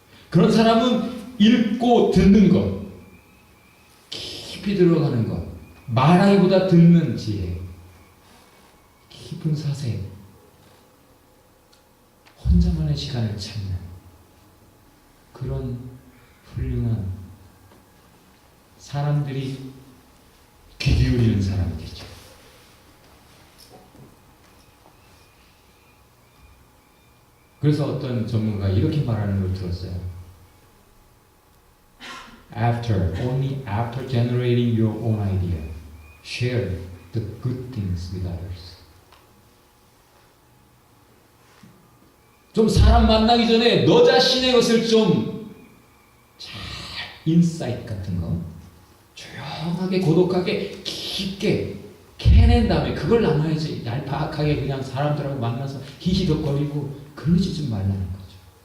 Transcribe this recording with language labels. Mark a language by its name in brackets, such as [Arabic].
[Korean] 그런 사람은 읽고 듣는 것, 깊이 들어가는 것, 말하기보다 듣는 지혜, 깊은 사색, 혼자만의 시간을 찾는 그런 훌륭한 사람들이 귀 기울이는 사람이 되죠. 그래서 어떤 전문가가 이렇게 말하는 걸 들었어요. [English] Only after generating your own idea, share the good things with others. [Korean] 좀 사람 만나기 전에 너 자신의 것을 좀 잘 인사이트 같은 거 조용하게 고독하게 깊게 캐낸 다음에 그걸 나눠야지. 얄팍하게 그냥 사람들하고 만나서 히히덕거리고 그러지 좀 말라는 거죠.